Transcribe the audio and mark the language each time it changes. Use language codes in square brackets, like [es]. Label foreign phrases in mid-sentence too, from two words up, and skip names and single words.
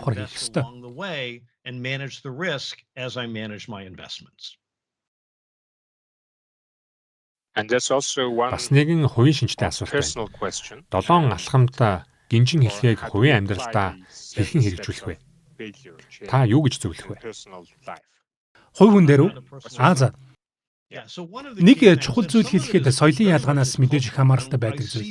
[mn] давхар хийх invest ёстой. [en] along the way and manage the risk as I manage my investments. [mn] Бас нэгэн хувийн шинжтэй асуулт байна. 7 алхамд гинжин хэлхийг хувийн амьдралдаа хэрхэн хэрэгжүүлэх вэ? Та юу гэж зөвлөх вэ? Хувь хүн дээр үү? За. Нэг чухал зүйл хэлэхэд соёлын ялгаанаас мэдээж их хамааралтай байдаг зүйл.